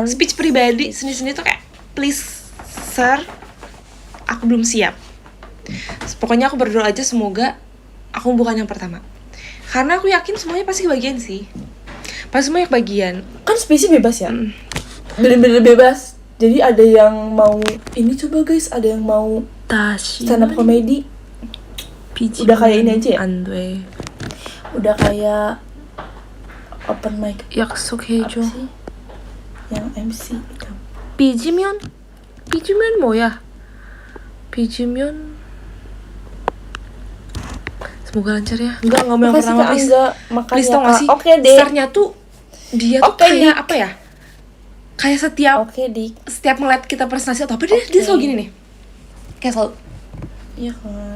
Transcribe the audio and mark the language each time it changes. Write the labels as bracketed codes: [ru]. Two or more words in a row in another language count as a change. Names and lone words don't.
[id] Speech pribadi seni-seni tuh kayak [en] please sir, [id] aku belum siap. Pokoknya aku berdoa aja semoga aku bukan yang pertama. Karena aku yakin semuanya pasti kebagian sih. Pasti semuanya kebagian. Kan spesies bebas ya. Bener-bener bebas. Jadi ada yang mau ini coba guys, ada yang mau [en] stand up comedy. [id] Udah kayak ini aja ya. Andwe. Udah kayak [en] open mic. [ko] 약속해줘. [id] Yang MC itu. [ko] 삐지면 뭐야? 삐지면 [id] semoga lancar ya. Enggak mau yang pertama please. Please tau gak sih? Oke deh. Startnya tuh dia tuh kayak apa ya? Kayak setiap ngeliat kita presentasi atau apa dia selalu gini nih. Kayak selalu. Iya kan.